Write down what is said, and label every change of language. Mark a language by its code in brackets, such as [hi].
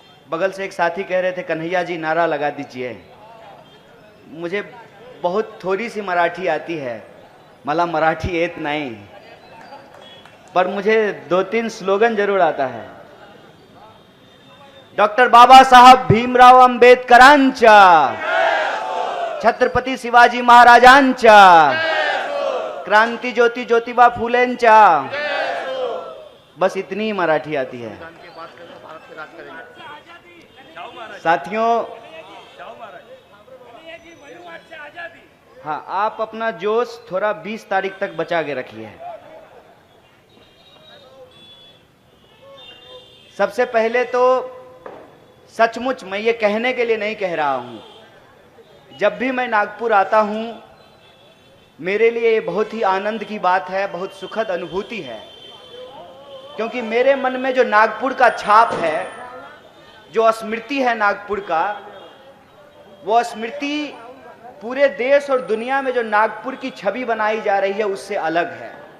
[hi] बगल से एक साथी कह रहे थे, कन्हैया जी नारा लगा दीजिए। मुझे बहुत थोड़ी सी मराठी आती है, [mr] मला मराठी येत [hi] नहीं, पर मुझे 2-3 स्लोगन जरूर आता है। [mr] डॉक्टर बाबासाहेब भीमराव आंबेडकरांच्या, छत्रपती शिवाजी महाराजांच्या, क्रांती ज्योति ज्योतिबा फुलेंच्या, [hi] बस इतनी ही मराठी आती है। साथियों, हाँ, आप अपना जोश थोड़ा 20 तारीख तक बचा के रखिए। सबसे पहले तो सचमुच मैं ये कहने के लिए नहीं कह रहा हूं, जब भी मैं नागपुर आता हूं मेरे लिए ये बहुत ही आनंद की बात है, बहुत सुखद अनुभूति है, क्योंकि मेरे मन में जो नागपुर का छाप है, जो स्मृति है नागपुर का, वो स्मृति पूरे देश और दुनिया में जो नागपुर की छवि बनाई जा रही है उससे अलग है।